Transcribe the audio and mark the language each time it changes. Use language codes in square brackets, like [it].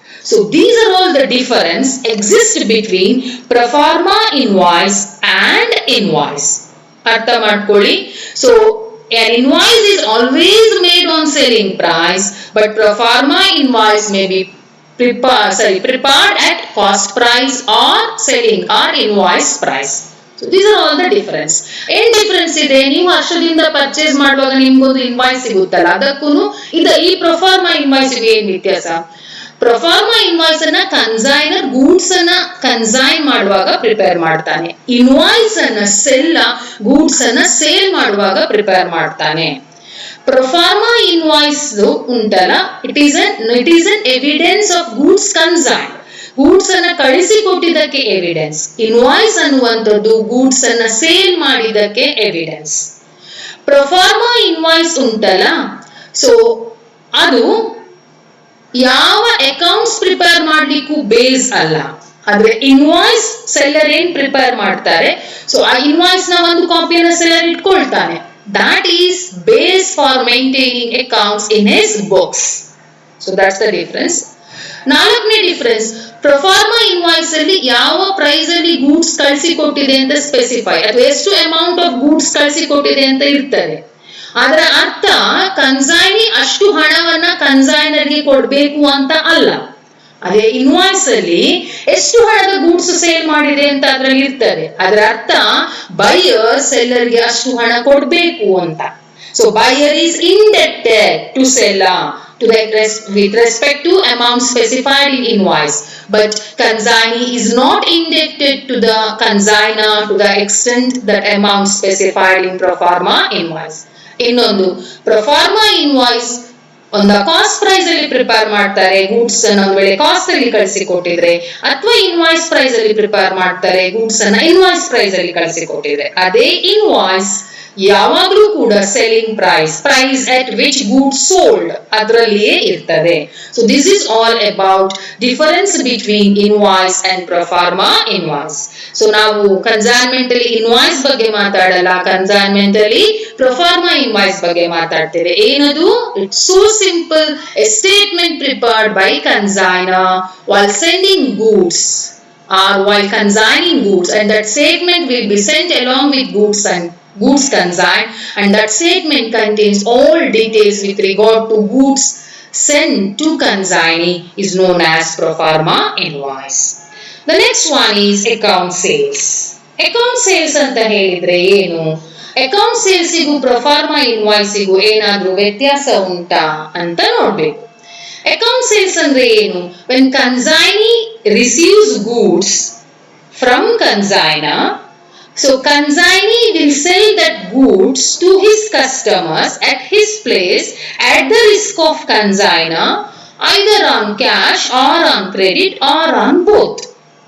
[en] So these are all the difference exist between proforma invoice and invoice. [kn] ಅರ್ಥ ಮಾಡ್ಕೊಳ್ಳಿ. [en] So an invoice is always made on selling price, but proforma invoice may be prepared at cost price or selling or invoice price. So these are all the difference. [kn] ಏನ್ difference ಇದೆ, ನೀವು ಅಷ್ಟರಿಂದ purchase ಮಾಡುವಾಗ ನಿಮ್ಗೊಂದು invoice ಸಿಗುತ್ತಲ್ಲ, ಅದಕ್ಕೂ ಈ proforma ಇನ್ವಾಯ್ಸ್ಗೆ ಏನ್ ವ್ಯತ್ಯಾಸ? ಪ್ರೊಫಾರ್ಮಾ ಇನ್ವಾಯ್ಸ್ ಅನ್ನ ಕನ್ಸೈನರ್ ಗೂಡ್ಸ್ ಅನ್ನ ಕನ್ಸೈನ್ ಮಾಡುವಾಗ ಪ್ರಿಪೇರ್ ಮಾಡ್ತಾನೆ, ಇನ್ವಾಯ್ಸ್ ಅನ್ನ ಗೂಡ್ಸ್ ಅನ್ನ ಸೇಲ್ ಮಾಡುವಾಗ ಪ್ರಿಪೇರ್ ಮಾಡ್ತಾನೆ. ಪ್ರೊಫಾರ್ಮಾ ಇನ್ವಾಯ್ಸ್ ಉಂಟಲ್ಲ, [en] it is an evidence of goods consign, [kn] goods ಅನ್ನ ಕಳಿಸಿಕೊಟ್ಟಿದ್ದಕ್ಕೆ ಎವಿಡೆನ್ಸ್. ಇನ್ವಾಯ್ಸ್ ಅನ್ನುವಂಥದ್ದು ಗೂಡ್ಸ್ ಅನ್ನ ಸೇಲ್ ಮಾಡಿದ್ದಕ್ಕೆ ಎವಿಡೆನ್ಸ್. ಪ್ರೊಫಾರ್ಮಾ ಇನ್ವಾಯ್ಸ್ ಉಂಟಲ್ಲ, ಸೊ ಅದು ಯಾವ ಅಕೌಂಟ್ಸ್ ಪ್ರಿಪೇರ್ ಮಾಡ್ಲಿಕ್ಕೂ ಬೇಸ್ ಅಲ್ಲ. ಆದ್ರೆ ಇನ್ವಾಯ್ಸ್ ಸೆಲ್ಲರ್ ಏನ್ ಪ್ರಿಪೇರ್ ಮಾಡ್ತಾರೆ, ಸೊ ಆ ಇನ್ವಾಯ್ಸ್ ನ ಒಂದು ಕಾಪಿಯನ್ನ seller ಇಟ್ಕೊಳ್ತಾನೆ. [en] That is base for maintaining accounts in his books. So that's the difference. [kn] ನಾಲ್ಕನೇ ಡಿಫರೆನ್ಸ್, ಪ್ರೊಫಾರ್ಮಾ ಇನ್ವಾಯ್ಸ್ ಅಲ್ಲಿ ಯಾವ ಪ್ರೈಸ್ ಅಲ್ಲಿ ಗೂಡ್ಸ್ ಕಳಿಸಿಕೊಟ್ಟಿದೆ ಅಂತ ಸ್ಪೆಸಿಫೈ, ಅಥವಾ ಎಷ್ಟು ಅಮೌಂಟ್ ಆಫ್ ಗೂಡ್ಸ್ ಕಳಿಸಿಕೊಟ್ಟಿದೆ ಅಂತ ಇರ್ತದೆ. ಅದರ ಅರ್ಥ ಕನ್ಸೈನಿ ಅಷ್ಟು ಹಣವನ್ನ ಕನ್ಸೈನರ್ಗೆ ಕೊಡ್ಬೇಕು ಅಂತ ಅಲ್ಲ. ಅದೇ ಇನ್ವಾಯ್ಸ್ ಅಲ್ಲಿ ಎಷ್ಟು ಹಣದ ಗೂಡ್ಸ್ ಸೇಲ್ ಮಾಡಿದೆ ಅಂತ ಅದ್ರಲ್ಲಿ ಇರ್ತದೆ. ಅದರ ಅರ್ಥ ಬೈಯರ್ ಸೆಲ್ಲರ್ಗೆ ಅಷ್ಟು ಹಣ ಕೊಡ್ಬೇಕು ಅಂತ. [en] So buyer is indebted to seller with respect to amount specified in invoice, but consignee is not indebted to the consigner to the extent that amount specified in proforma invoice. [kn] ಇನ್ನೊಂದು, ಪ್ರೊಫಾರ್ಮಾ ಇನ್ವಾಯ್ಸ್ ಒಂದು cost price ಅಲ್ಲಿ prepare ಮಾಡ್ತಾರೆ, goods ಅನ್ನ ಒಂದು ವೇಳೆ cost ಅಲ್ಲಿ ಕಳಿಸಿಕೊಟ್ಟಿದ್ರೆ, ಅಥವಾ invoice price ಅಲ್ಲಿ ಪ್ರಿಪೇರ್ ಮಾಡ್ತಾರೆ, ಗೂಡ್ಸ್ ಅನ್ನ ಇನ್ವಾಯ್ಸ್ ಪ್ರೈಸ್ ಅಲ್ಲಿ ಕಳಿಸಿಕೊಟ್ಟಿದ್ರೆ. ಅದೇ ಇನ್ವಾಯ್ಸ್ ಯಾವಾಗಲೂ ಕೂಡ selling price [en] at which goods sold [kn] ಅದರಲ್ಲಿಯೇ ಇರ್ತದೆ. [en] So this is all about difference between invoice and proforma invoice. [kn] So ನಾವು ಕನ್ಸೈನ್ಮೆಂಟ್ ಅಲ್ಲಿ ಇನ್ವಾಯ್ಸ್ ಬಗ್ಗೆ ಮಾತಾಡಲ್ಲ, ಕನ್ಸೈನ್ಮೆಂಟ್ ಅಲ್ಲಿ ಪ್ರೊಫಾರ್ಮಾ ಇನ್ವಾಯ್ಸ್ ಬಗ್ಗೆ ಮಾತಾಡ್ತೇವೆ. ಏನದು? [en] It's so simple. A statement prepared by consigner while sending goods or while consigning goods, and that statement will be sent along with goods consigned, and that statement contains all details with regard to goods sent to consignee, is known as proforma invoice. The next one is account sales. [kn] Account sales anta helidre ಏನು? account sales ಇಗೂ proforma invoice ಇಗೂ ಏನಾದ್ರೂ ವ್ಯತ್ಯಾಸ ಉಂಟಾ ಅಂತ ನೋಡ್ಬೇಕು. [en] account sales [kn] ಅಂದ್ರೆ ಏನು? [en] when consignee receives goods from consigner, so consignee will sell that goods to his customers at his place at the risk of consigner, either on cash or on credit or on both.